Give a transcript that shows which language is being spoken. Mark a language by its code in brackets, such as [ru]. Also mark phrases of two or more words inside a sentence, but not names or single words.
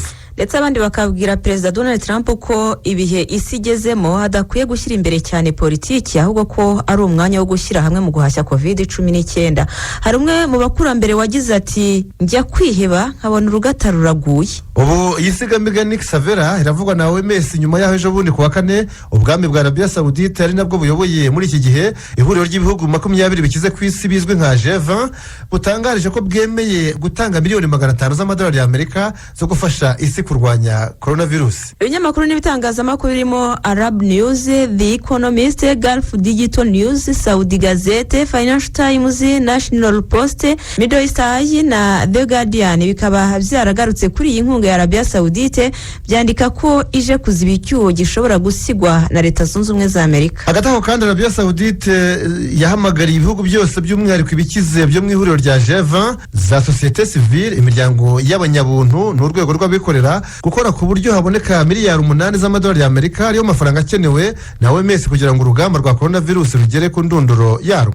[rw] Ndetse abandi bakabwira Perezida Donald Trump ko ibihe isi igezemo hadakwiye gushyira imbere cyane politiki, ahubwo ko ari umwanya wo gushyira hamwe mu guhashya COVID-19. Hari umwe mu bakurambere wagize ati njya kwiheba nkabona urugata ruraguye. Ubu yisigamigani Nick Savera iravugwa na OMS nyuma yaho ejo bundi kuwa kane ubwami bwa Arabia Saudite ari nabwo buyoboye muri iki gihe ihuriro ry'ibihugu 20 bikize ku isi bizwi nka G20 butangarije ko bwemeye gutanga miliyoni 500 z'amadolari ya Amerika zo gufasha isi kurwanya coronavirus. Ibinyamakuru n'ibitangazamakuru birimo Arab News, The Economist, Gulf Digital News, Saudi Gazette, Financial Times, National Post, Middle East Eye na The Guardian bikaba byaragarutse kuri iyi nkunga ya Arabia Saudite, byandika ko ije kuziba icyuho gishobora gusigwa na Leta Zunze Ubumwe za Amerika. Hagati aho kandi Arabia Saudite yahamagariye ibihugu byose by'umwihariko ibikize byo mu ihuriro rya G20 za [fr] societe civile, [rw] imiryango y'abanyabuntu n'urwego rw'abikorera Afurika gukora ku buryo haboneka miliyari 8 z'amadolari y'Amerika ariyo mafaranga akenewe na OMS kugira ngo urugamba rwa coronavirus rugere ku ndunduro yarwo.